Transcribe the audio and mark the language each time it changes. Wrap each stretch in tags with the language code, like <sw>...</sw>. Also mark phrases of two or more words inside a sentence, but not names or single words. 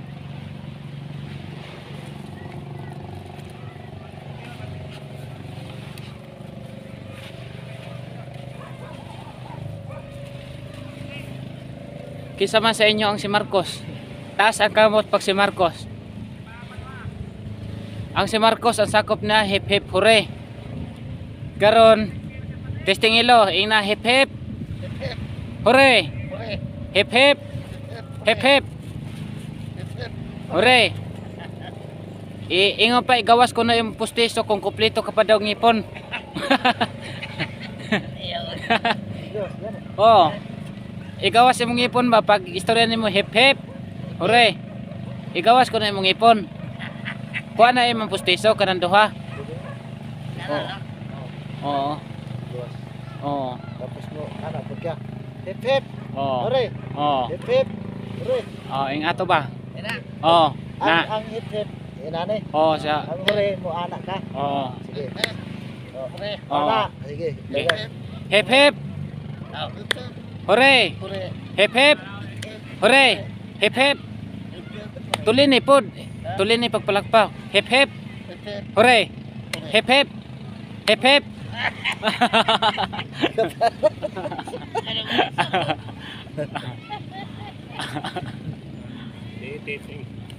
<ceb>Kisa man sa inyo ang si Marcos. Taas ang kamot pag si Marcos. Ang si Marcos ang sakop na</ceb> <en>hip hip hooray.</en> <ceb>Karon testing ilo ina</ceb> <en>hip hip hooray. Hip hip hip hip hooray.</en> <ceb>Ingon pa igawas ko na yung pustiso kung kumpleto ka pa daw ngipon. Oh. Igawas imong ngipon ba pag istorya nimo</ceb> <en>hip hip hooray.</en> <ceb>Igawas ko na imong ngipon. Kuha na imong pustiso kanang duha. Oo. Oo. Tapos mo ana pagka</ceb> <en>hip hip.</en> <ceb>Oo. Hooray. Oo.</ceb> <en>Hip hip. Hooray.</en> <ceb>Oo, ing ato ba? Ina. Oo. Na. Ang</ceb> <en>hip hip</en> <ceb>inani. Oo, siya. Ang hooray mo ana ka. Oo. Sige. Hooray. Oo. Ana. Sige.</ceb> <en>Hip hip hooray. Hooray. Hip hip hooray. Hip hip.</en> <ceb>Tulin ni pod. Tulin ni pagpalakpak.</ceb> <en>Hip hip hooray. Hip hip hip hip. Testing.</en>